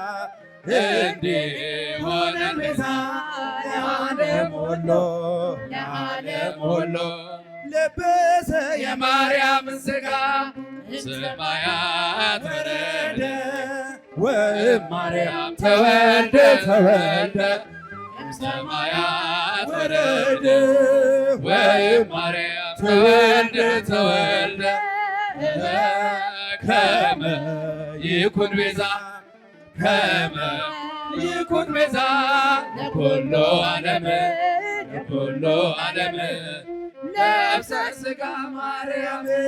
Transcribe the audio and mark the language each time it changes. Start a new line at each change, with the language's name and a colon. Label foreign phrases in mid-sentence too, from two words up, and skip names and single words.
Amharic: እንዲሆነን ቤዛ ለዓለም ሁሉ ለዓለም ሁሉ ለበሰ የማርያምን ሥጋ
Geez: ሰማያት ወረደ ወማርያም ተወልደ ተወልደ ሰማያት ወረደ ወማርያም ተወልደ ተወልደ ከመ ይኩን ቤዛ ከመ ይኩን ቤዛ ለኩሉ ዓለም ለኩሉ ዓለም ነፍሰ ሥጋ ማርያም